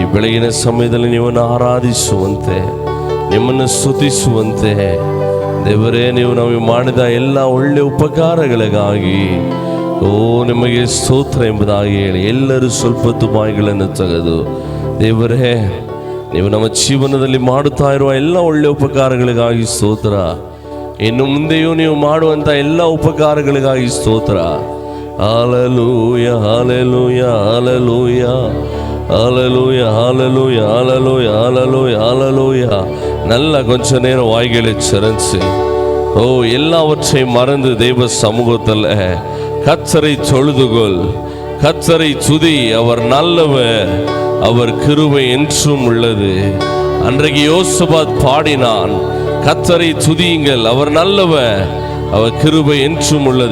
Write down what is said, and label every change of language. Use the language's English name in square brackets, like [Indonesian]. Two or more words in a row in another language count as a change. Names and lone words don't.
[Kannada] ಬೆಳಗಿನ ಸಮಯದಲ್ಲಿ ನಿಮ್ಮನ್ನು ಆರಾಧಿಸುವಂತೆ ನಿಮ್ಮನ್ನು ಸ್ತುತಿಸುವಂತೆ ದೇವರೇ ನೀವು ನಮಗೆ ಮಾಡಿದ ಎಲ್ಲ ಒಳ್ಳೆ ಉಪಕಾರಗಳಿಗಾಗಿ ಓ ನಿಮಗೆ ಸ್ತೋತ್ರ ಎಂಬುದಾಗಿ ಹೇಳಿ ಎಲ್ಲರೂ ಸ್ವಲ್ಪ ಬಾಯಿಗಳನ್ನು ತೆಗೆದು ದೇವರೇ ನೀವು ನಮ್ಮ ಜೀವನದಲ್ಲಿ ಮಾಡುತ್ತಾ ಇರುವ ಎಲ್ಲ ಒಳ್ಳೆ ಉಪಕಾರಗಳಿಗಾಗಿ ಸ್ತೋತ್ರ, ಇನ್ನು ಮುಂದೆಯೂ ನೀವು ಮಾಡುವಂಥ ಎಲ್ಲ ಉಪಕಾರಗಳಿಗಾಗಿ ಸ್ತೋತ್ರ. ಹಾಲೆಲೂಯ ಹಾಲೆಲೂಯ ಹಾಲೆಲೂಯ ಹಾಲೆಲೂಯ ಹಾಲೆಲೂಯ ಹಾಲೆಲೂಯ ಹಾಲೆಲೂಯ ಹಾಲೆಲೂಯ. [Tamil] நல்ல கொஞ்ச நேரம் வாய்களை சிறந்து ஓ எல்லாவற்றை மறந்து தெய்வ சமூகத்தில் கர்த்தரை தொழுதுகொள், கர்த்தரை துதி, அவர் நல்லவர், அவர் கிருபை என்றும் உள்ளது. அன்றைக்கு யோசபாத் பாடினான், கர்த்தரை துதியுங்கள், அவர் நல்லவர், அவர் கிருபை என்றும் உள்ளது.